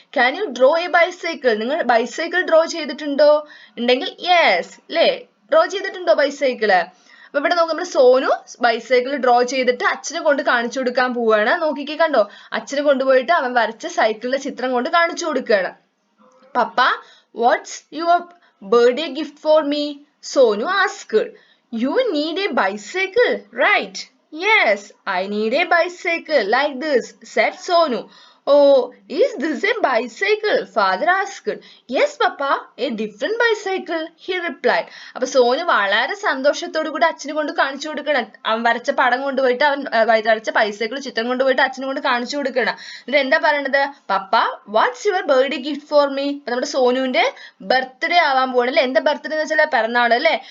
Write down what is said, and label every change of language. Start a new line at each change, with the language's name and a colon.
English: Can you draw a bicycle?
Malayalam: നിങ്ങൾ bicycle draw ചെയ്തിട്ടുണ്ടോ? ഉണ്ടെങ്കിൽ യെസ് അല്ലേ. ഡ്രോ ചെയ്തിട്ടുണ്ടോ ബൈസൈക്കിള്? അപ്പൊ ഇവിടെ നോക്കാം, നമ്മുടെ സോനു ബൈസൈക്കിൾ ഡ്രോ ചെയ്തിട്ട് അച്ഛനെ കൊണ്ട് കാണിച്ചു കൊടുക്കാൻ പോവാണ്. നോക്കിക്കേ, കണ്ടോ? അച്ഛനെ കൊണ്ടുപോയിട്ട് അവൻ വരച്ച സൈക്കിളിന്റെ ചിത്രം കൊണ്ട് കാണിച്ചു കൊടുക്കുകയാണ്.
English: Papa, what's your birthday gift for me? Sonu asked. You need a bicycle, right? Yes, I need a bicycle like this, said Sonu. Oh, is this a bicycle? Father asked. Yes, Papa, a different bicycle, he replied.
Malayalam: അപ്പൊ സോനു വളരെ സന്തോഷത്തോടു കൂടി അച്ഛനെ കൊണ്ട് കാണിച്ചു കൊടുക്കണം. അവൻ വരച്ച പടം കൊണ്ടുപോയിട്ട്, അവൻ വരച്ച ബൈസൈക്കിൾ ചിത്രം കൊണ്ടുപോയിട്ട് അച്ഛനെ കൊണ്ട് കാണിച്ചു കൊടുക്കണം. എന്നിട്ട് എന്താ പറയണത്? പപ്പ,
English: What's your birthday gift for me?
Malayalam: അപ്പൊ നമ്മുടെ സോനുവിന്റെ ബർത്ത്ഡേ ആവാൻ പോവാണ് അല്ലെ. എന്താ ബർത്ത്ഡേ എന്ന് വെച്ചാൽ പിറന്നാൾ അല്ലെ.